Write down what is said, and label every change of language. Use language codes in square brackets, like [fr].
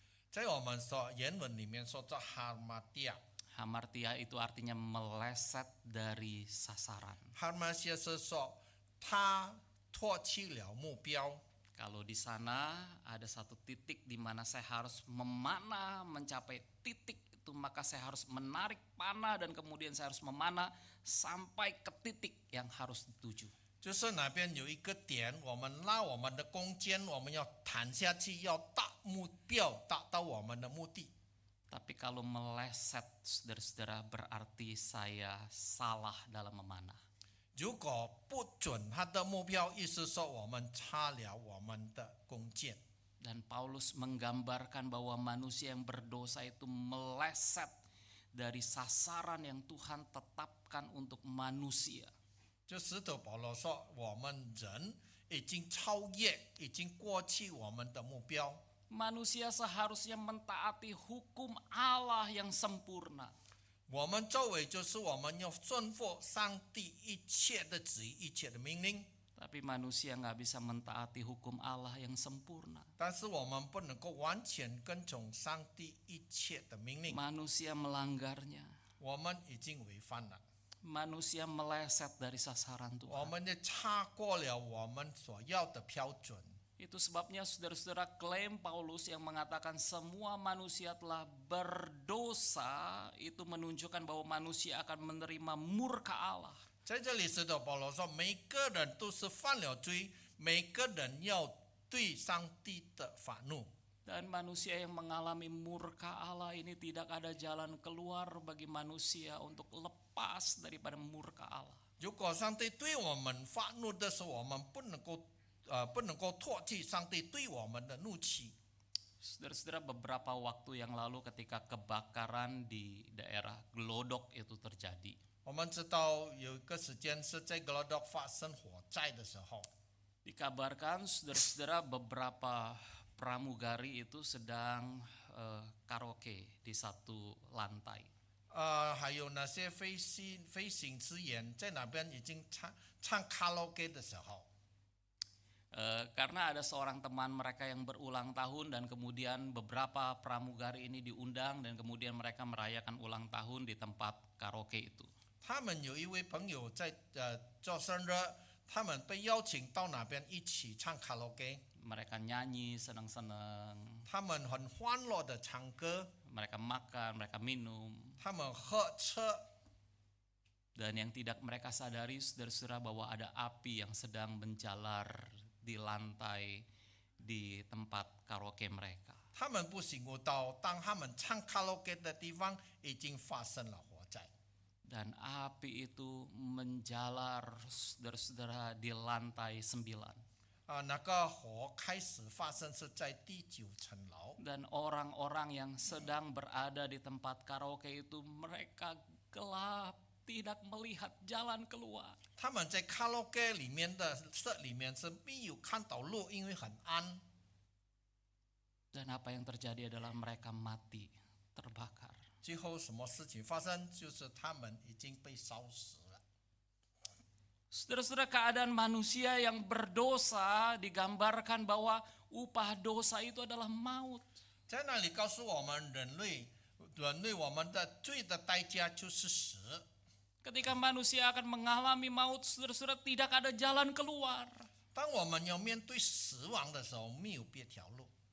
[zh] 在我们说原文里面说叫哈马蒂亚， [id] Hamartia itu artinya meleset dari sasaran. [zh] 哈马蒂亚是说他脱弃了目标。 [id] Kalau di sana ada satu titik di mana saya harus memanah mencapai titik itu, maka saya harus menarik panah dan kemudian saya harus memanah sampai ke titik yang harus dituju. [zh] 就是哪边有一个点，我们拉我们的弓箭，我们要弹下去，要达目标，达到我们的目的。 [id] Tapi kalau meleset, saudara-saudara, berarti saya salah dalam memanah. [zh] 如果不准他的目标，意思说我们差了我们的弓箭。 [id] Dan Paulus menggambarkan bahwa manusia yang berdosa itu meleset dari sasaran yang Tuhan tetapkan untuk manusia. [zh] 就使徒保罗说，我们人已经超越，已经过去我们的目标。 [id] Manusia seharusnya mentaati hukum Allah yang sempurna. [zh] 我们周围就是我们要顺服上帝一切的旨意，一切的命令。 [id] Tapi manusia nggak bisa mentaati hukum Allah yang sempurna. [zh] 但是我们不能够完全跟从上帝一切的命令， [id] Manusia melanggarnya. [zh] 我们已经违反了， [id] Manusia meleset dari sasaran [zh] 我 [id] Tuhan. [zh] 们也超过了我们所要的标准。 [id] Itu sebabnya saudara-saudara klaim Paulus yang mengatakan semua manusia telah berdosa itu menunjukkan bahwa manusia akan menerima murka Allah. [zh] 在这里，使徒保罗说，每个人都是犯了罪，每个人要对上帝的发怒。 [id] Dan manusia yang mengalami murka Allah ini tidak ada jalan keluar bagi manusia untuk lepas daripada murka Allah. [zh] 如果上帝对我们发怒的时候，我们不能够脱去上帝对我们的怒气。 [id] Saudara-saudara, beberapa waktu yang lalu ketika kebakaran di daerah Glodok itu terjadi, [zh] 我们知道有一个时间是在格罗多发生火灾的时候， [id] dikabarkan saudara-saudara beberapa pramugari itu sedang karaoke di satu lantai. [zh] 还有那些飞行职员在那边已经唱卡拉 OK 的时候， [id] Karena ada seorang teman mereka yang berulang tahun dan kemudian beberapa pramugari ini diundang dan kemudian mereka merayakan ulang tahun di tempat karaoke itu. [zh] 他们有一位朋友在做生日，他们被邀请到那边一起唱卡拉 OK， [id] Mereka nyanyi senang-senang, [zh] 他们很欢乐的唱歌， [id] mereka makan, mereka minum. [zh] 他们喝吃， [id] Dan yang tidak mereka sadari saudara-saudara bahwa ada api yang sedang menjalar di lantai di tempat karaoke mereka. [zh] 他们不醒悟到，当他们唱卡拉 OK 的地方已经发生了火灾。 [id] Dan api itu menjalar saudara-saudara di lantai 9. [zh] 那个火开始发生是在第9层楼， [id] Dan orang-orang yang sedang berada di tempat karaoke itu mereka gelap, tidak melihat jalan keluar. [zh] 他们在卡拉 OK 里面的室里面是没有看到路，因为很暗。 [id] Dan apa yang terjadi adalah mereka mati, terbakar. [zh] 最后什么事情发生？就是他们已经被烧死了。 [id] Saudara-saudara, keadaan manusia yang berdosa digambarkan bahwa upah dosa itu adalah maut. [zh] 在那里告诉我们，人类我们的罪的代价就是死。 [id] Ketika manusia akan mengalami maut, saudara-saudara, tidak ada jalan keluar. [zh] 当我们要面对死亡的时候，没有别条路。